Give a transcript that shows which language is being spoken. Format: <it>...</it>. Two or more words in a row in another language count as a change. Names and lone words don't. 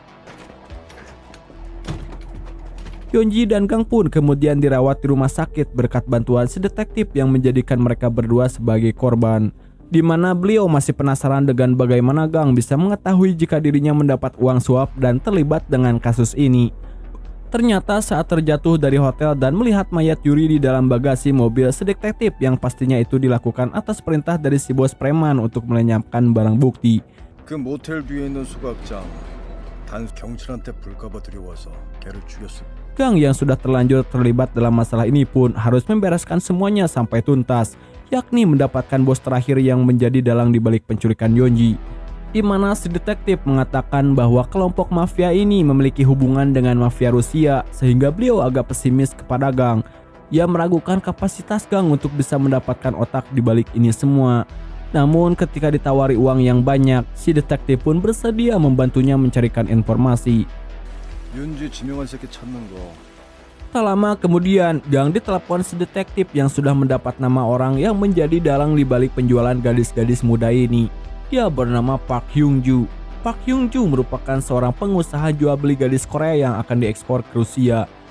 <id>Yonji dan Gang pun kemudian dirawat di rumah sakit berkat bantuan si detektif yang menjadikan mereka berdua sebagai korban, di mana beliau masih penasaran dengan bagaimana Gang bisa mengetahui jika dirinya mendapat uang suap dan terlibat dengan kasus ini. Ternyata saat terjatuh dari hotel dan melihat mayat Yuri di dalam bagasi mobil si detektif yang pastinya itu dilakukan atas perintah dari si bos preman untuk melenyapkan barang bukti.</id> <ko>그 모텔 뒤에 있는 소각장 단 경찰한테 불까봐 들여와서 걔를 죽였을.</ko> <id>Gang yang sudah terlanjur terlibat dalam masalah ini pun harus membereskan semuanya sampai tuntas, yakni mendapatkan bos terakhir yang menjadi dalang dibalik penculikan Yonji. Di mana si detektif mengatakan bahwa kelompok mafia ini memiliki hubungan dengan mafia Rusia, sehingga beliau agak pesimis kepada Gang. Ia meragukan kapasitas Gang untuk bisa mendapatkan otak dibalik ini semua. Namun ketika ditawari uang yang banyak, si detektif pun bersedia membantunya mencarikan informasi.</id> <ko>윤지 지명한 새끼 찾는 거.</ko> <id>Tak lama kemudian, Gang ditelepon si detektif yang sudah mendapat nama orang yang menjadi dalang di balik penjualan gadis-gadis muda ini. Dia bernama Park Hyung-ju. Park Hyung-ju merupakan seorang pengusaha jual beli gadis Korea yang akan diekspor ke Rusia.</id>